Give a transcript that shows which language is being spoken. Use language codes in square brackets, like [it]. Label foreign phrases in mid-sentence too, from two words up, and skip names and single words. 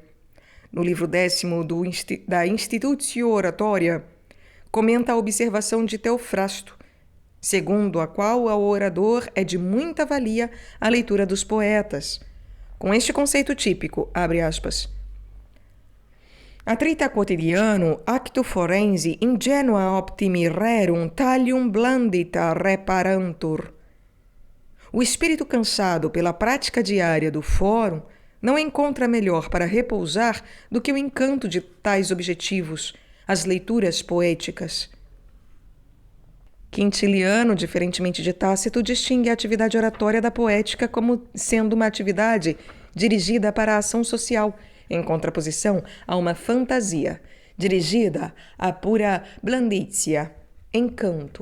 [pt] No livro 10º da Institutio Oratoria, comenta a observação de Teofrasto, segundo a qual ao orador é de muita valia a leitura dos poetas. Com este conceito típico, abre aspas, [la] Atrita quotidiano, actu forensi, ingenua optimi rerum, talium blandita reparantur. [pt] O espírito cansado pela prática diária do fórum não encontra melhor para repousar do que o encanto de tais objetivos, as leituras poéticas. Quintiliano, diferentemente de Tácito, distingue a atividade oratória da poética como sendo uma atividade dirigida para a ação social, em contraposição a uma fantasia, dirigida à pura blandícia, encanto.